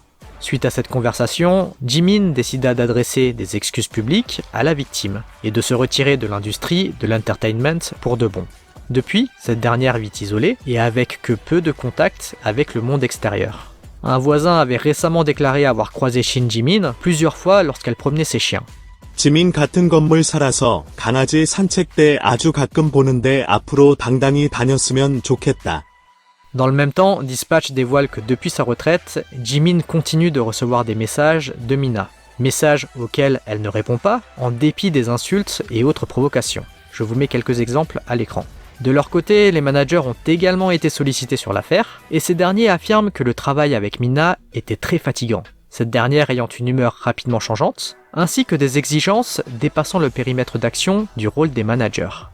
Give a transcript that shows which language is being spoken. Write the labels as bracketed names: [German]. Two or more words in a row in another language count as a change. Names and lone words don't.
[French] Suite à cette conversation, Jimin décida d'adresser des excuses publiques à la victime, et de se retirer de l'industrie de l'entertainment pour de bon. Depuis, cette dernière vit isolée, et avec que peu de contact avec le monde extérieur. Un voisin avait récemment déclaré avoir croisé Shin Jimin plusieurs fois lorsqu'elle promenait ses chiens. [Korean] 지민 같은 건물 살아서 강아지 산책 때 아주 가끔 보는데 앞으로 당당히 다녔으면 좋겠다. [French] Dans le même temps, Dispatch dévoile que depuis sa retraite, Jimin continue de recevoir des messages de Mina. Messages auxquels elle ne répond pas, en dépit des insultes et autres provocations. Je vous mets quelques exemples à l'écran. De leur côté, les managers ont également été sollicités sur l'affaire, et ces derniers affirment que le travail avec Mina était très fatigant, cette dernière ayant une humeur rapidement changeante, ainsi que des exigences dépassant le périmètre d'action du rôle des managers.